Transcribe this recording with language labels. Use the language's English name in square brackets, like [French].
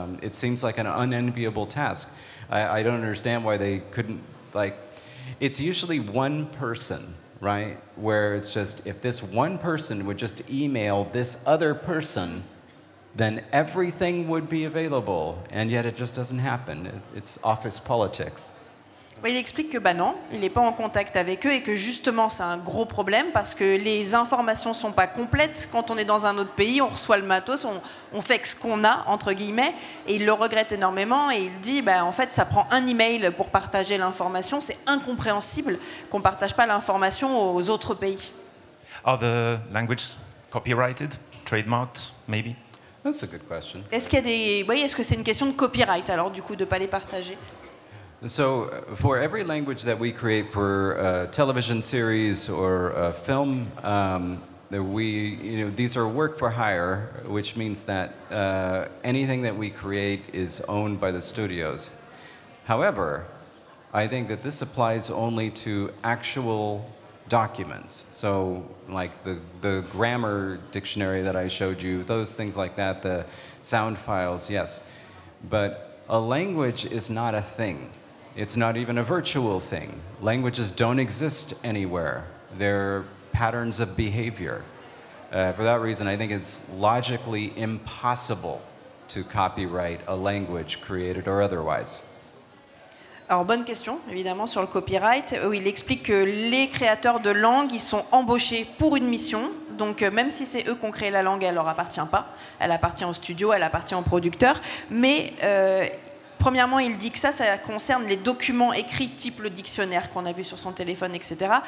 [English] It seems like an unenviable task. I don't understand why they couldn't, it's usually one person, right? Where it's just, if this one person would just email this other person, then everything would be available, and yet it just doesn't happen. It's office politics. [French] Il explique que non, il n'est pas en contact avec eux et que justement c'est un gros problème parce que les informations ne sont pas complètes. Quand on est dans un autre pays, on reçoit le matos, on fait ce qu'on a, entre guillemets, et il le regrette énormément et il dit en fait ça prend un email pour partager l'information, c'est incompréhensible qu'on ne partage pas l'information aux autres pays. [English] Are the languages copyrighted, trademarked, maybe? That's a good question. [French] Est-ce qu'il y a des... Oui, est-ce que c'est une question de copyright alors du coup de ne pas les partager? [English] So for every language that we create for a television series or a film, these are work for hire, which means that anything that we create is owned by the studios. However, I think that this applies only to actual documents. So like the grammar dictionary that I showed you, those things like that, the sound files, yes. But a language is not a thing. It's not even a virtual thing. Languages don't exist anywhere. They're patterns of behavior. For that reason, I think it's logically impossible to copyright a language, created or otherwise. [French] Alors, bonne question, évidemment, sur le copyright, où il explique que les créateurs de langues, ils sont embauchés pour une mission. Donc, même si c'est eux qui ont créé la langue, elle leur appartient pas. Elle appartient au studio, elle appartient au producteur. Mais... premièrement, il dit que ça concerne les documents écrits type le dictionnaire qu'on a vu sur son téléphone, etc.